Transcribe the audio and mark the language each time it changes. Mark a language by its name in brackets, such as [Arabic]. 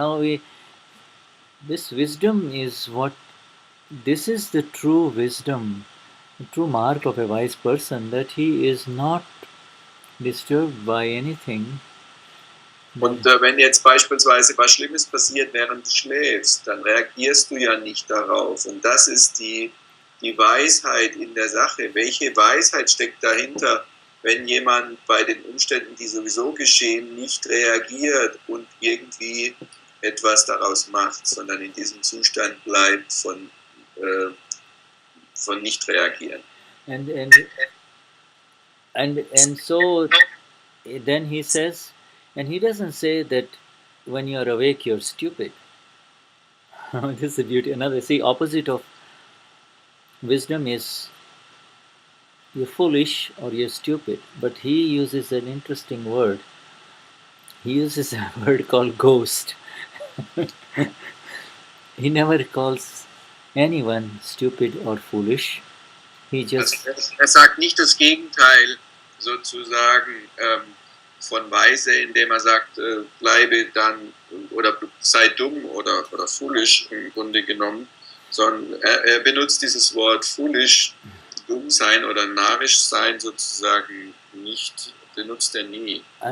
[English] Now this wisdom is what. This is the true wisdom, the true mark of a wise person, that he is not disturbed by anything. [German] Und wenn jetzt beispielsweise was Schlimmes passiert, während du schläfst, dann reagierst du ja nicht darauf. Und das ist die Weisheit in der Sache. Welche Weisheit steckt dahinter, wenn jemand bei den Umständen, die sowieso geschehen, nicht reagiert und irgendwie etwas daraus macht, sondern in diesem Zustand bleibt von nicht reagieren. [English] And so then he says, and he doesn't say that when you are awake you're stupid. This is the beauty. Another, opposite of wisdom is you're foolish or you're stupid. But he uses an interesting word. He uses a word called ghost. He never calls anyone stupid or foolish. He just... [German] sagt nicht das Gegenteil sozusagen von weise, indem sagt, bleibe dann oder sei dumm oder foolish im Grunde genommen, sondern er benutzt dieses Wort foolish, dumm sein oder narrisch sein sozusagen nicht, benutzt er nie.